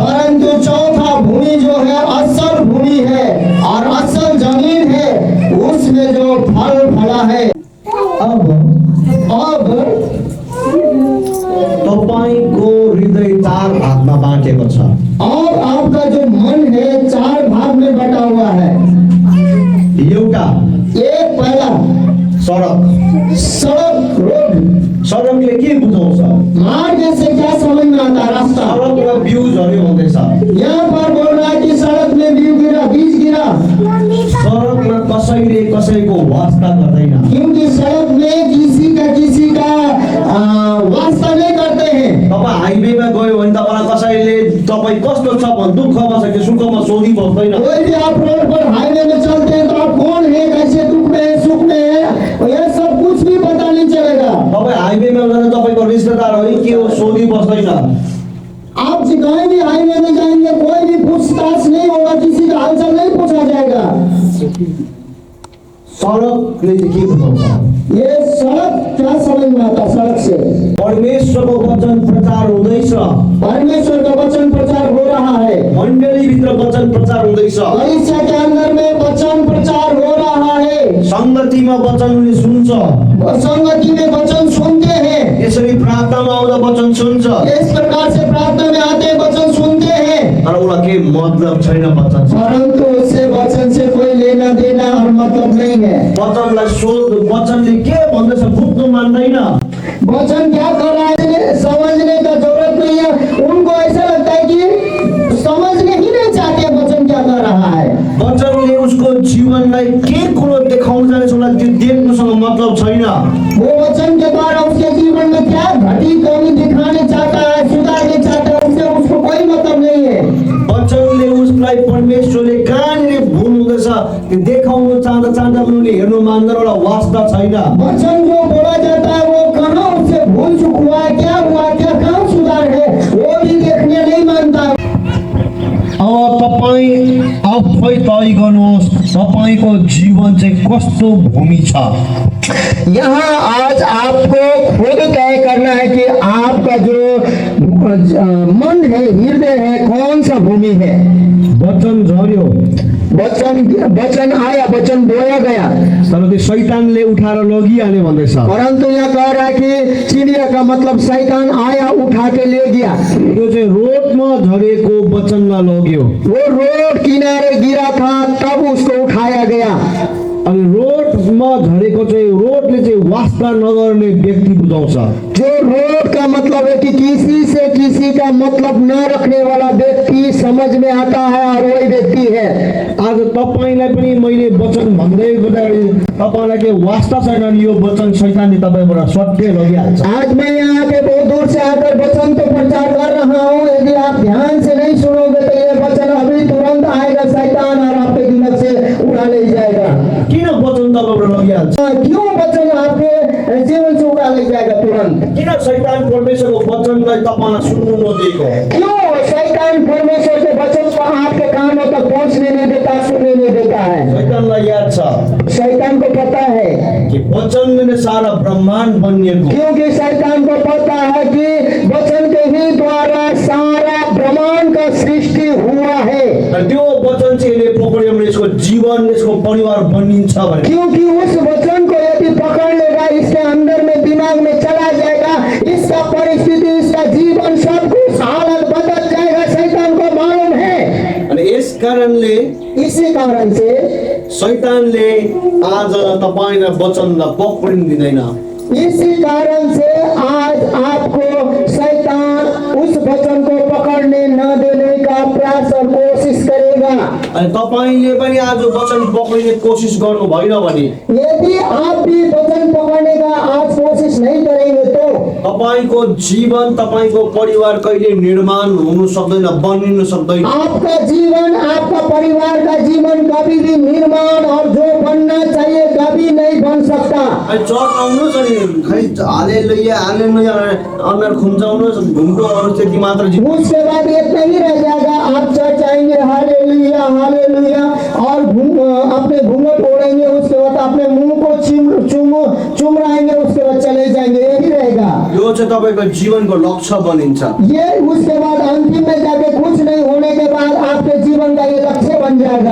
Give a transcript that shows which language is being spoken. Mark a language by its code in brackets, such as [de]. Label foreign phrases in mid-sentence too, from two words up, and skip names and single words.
[hi] परंतु चौथा भूमि जो है असल भूमि है और असल जमीन है, उसमें जो फल फला है। अब [ne] तपाईको हृदय 4 भागमा बाँटेको छ। [hi] और आपका जो मन है 4 भाग में बटा हुआ है। [ne] एउटा [hi] एक पहला सड़क रोड, [ne] सडकले के बुझाउँछ? [hi] मार्ग से क्या समझ में आता है? रास्ता। [ne] सडकमा बिउ झर्यो भन्दैछ। [hi] यहाँ पर बोल रहा है कि सड़क में बीज गिरा, [ne] सडकमा कसैले कसैको वास्ता गर्दैन। [hi] क्योंकि सड़क में किसी का वास्ता नहीं करते हैं। [ne] तपाईँ हाइवेमा गयो भने तपाईँलाई कसैले तपाईँ कस्तो छ भन् दुःखमा छ कि सुखमा सोधी बस्दैन। [hi] कोई भी आप रोड पर हाईवे में चलते हैं तो आप कौन है, कैसे दुख में है, सुख में है, यह सब कुछ भी पता नहीं चलेगा। [ne] तपाईँ हाइवेमा जाँदा तपाईँको रिश्तेदार हो के हो सोधी बस्दैन। [hi] आप कहीं भी हाईवे में जाएंगे, कोई भी पूछताछ नहीं होगा, किसी का हालचाल नहीं पूछा जाएगा। [ne] सडकले चाहिँ के बुझाउँछ? [hi] ये सड़क क्या समझ में आता? सड़क से [ne] परमेश्वरको वचन प्रचार हुँदैछ। [hi] परमेश्वर का वचन प्रचार हो रहा है। [ne] मण्डलीभित्र वचन प्रचार हुँदैछ। [hi] कलीसिया के अंदर में वचन प्रचार हो रहा है। [ne] संगतिमा वचन उनले सुन्छ। [hi] संगति में वचन सुनते हैं। [ne] यसरी प्रार्थनामा आउँदा वचन सुन्छ। [hi] इस प्रकार से प्रार्थना में आते वचन सुनते हैं, [ne] तर उसलाई के मतलब छैन वचन। [hi] परंतु उससे वचन से कोई लेना देना और मतलब नहीं है। [ne] वचनलाई सोध, वचनले के भन्दैछ बुझ्नु मान्दैन। [hi] वचन क्या कर रहा है समझने का जरूरत नहीं है। उनको ऐसा लगता है कि समझने ही नहीं चाहते वचन क्या कर रहा है। [ne] वचनले उसको जीवनलाई के कुरो देखाउन जाने उसलाई त्यो देख्नुसँग मतलब छैन। [hi] वो वचन के द्वारा उसके जीवन में क्या घटी कमी दिखाने चाहता है, सुधारने चाहता है, उससे उसको कोई मतलब नहीं है। [ne] वचनले उसलाई परमेश्वरले कहाँनिर भुल हुँदैछ त्यो देखाउन चाहँदा उनीहरूले हेर्नु मान्दैन, एउटा वास्ता छैन। [hi] वचन जो बोला जाता है वो कहाँ उससे भूल चुक हुआ है, क्या हुआ, क्या कहाँ सुधार है, वो भी देखने नहीं मानता। [ne] अब तपाईँ आफै तय गर्नुहोस् तपाईँको जीवन चाहिँ कस्तो भूमि छ। [hi] यहाँ आज आपको खुद तय करना है कि आपका जो मन है, हृदय है, कौन सा भूमि है। [ne] वचन झर्यो [hi] वचन आया, वचन बोया गया, [ne] तर त्यो शैतानले उठाएर लगिहाल्यो भन्दैछ। [hi] परंतु यह कह रहा है कि चिड़िया का मतलब शैतान आया, उठा के ले गया। [ne] त्यो चाहिँ रोडमा झरेको वचनमा लग्यो। [hi] वो रोड किनारे गिरा था, तब उसको उठाया गया। [ne] अनि रोडमा झरेको चाहिँ रोडले चाहिँ वास्ता नगर्ने व्यक्ति बुझाउँछ। [hi] जो रोड का मतलब है कि किसी से किसी का मतलब न रखने वाला व्यक्ति समझ में आता है और वही व्यक्ति है। [ne] आज तपाईँलाई पनि मैले वचन भन्दै गर्दाखेरि तपाईँलाई के वास्ता छैन नि यो वचन शैतानले तपाईँबाट सट्टै लगिहाल्छ। [hi] आज मैं यहाँ के बहुत दूर से आकर वचन तो प्रचार कर रहा हूँ, यदि आप ध्यान से नहीं सुनोगे तो ये वचन अभी तुरंत आएगा शैतान और आपके दिमाग से उड़ा ले जाएगा। [ne] किन वचन तपाईँबाट लगिहाल्छ? [hi] क्यों वचन आपके जीवन से उड़ा ले जाएगा तुरंत? [ne] किन शैतान परमेश्वरको वचनलाई तपाईँलाई सुन्नु नदिएको? [hi] क्यों शैतान परमेश्वर के वचन को आपके कानों तक पहुँचने नहीं देता, सुनने नहीं देता है? [ne] शैतानलाई याद छ [hi] शैतान को पता है [ne] कि वचनले नै सारा ब्रह्माण्ड बनिएको। [hi] क्योंकि शैतान को पता है कि वचन के ही द्वारा सारा ब्रह्मांड का सृष्टि हुआ है। [ne] र त्यो वचन चाहिँ यसले पक्रियो भने यसको जीवन, यसको परिवार बनिन्छ भने। [hi] क्योंकि उस वचन को यदि पकड़ लेगा, इसके अंदर में दिमाग में चला जाएगा, इसका परिस्थिति, इसका जीवन, सब कुछ हालत बदल जाएगा। शैतान को मालूम है। [ne] अनि यस कारणले [hi] इसी कारण से [ne] शैतानले आज तपाईँलाई वचनलाई पक्रिन दिँदैन। [hi] इसी कारण से आज आपको शैतान उस वचन को पकड़ने न देने का प्रयास और कोशिश करेगा। [ne] अनि तपाईँले पनि आज वचन पक्रिने कोसिस गर्नु भएन भने, [hi] यदि आप भी वचन पकड़ने का आज कोशिश नहीं करेंगे तो [ne] तपाईँको जीवन, तपाईँको परिवार कहिले निर्माण हुनु सक्दैन, बनिनु सक्दैन। [hi] आपका जीवन, आपका परिवार का जीवन कभी भी निर्माण और जो बनना चाहिए कभी नहीं बन सकता। [ne] अनि चर्च आउनुहोस् अनि खै हालेलुया हालेलुया अनुहार खुम्चाउनुहोस्, घुम्टोहरू त्यति मात्र [hi] उसके बाद इतना ही रह जाएगा। आप चर्च आएंगे, हालेलुया हालेलुया, और अपने घूंघट ओढ़ेंगे, उसके बाद अपने मुंह को चुम रहाएंगे, उसके बाद चले जाएंगे, यही रहेगा। [ne] यो चाहिँ तपाईँको जीवनको लक्ष्य बनिन्छ। [hi] ये उसके बाद अंतिम में जाके कुछ नहीं होने के बाद आपके जीवन का ये लक्ष्य बन जाएगा।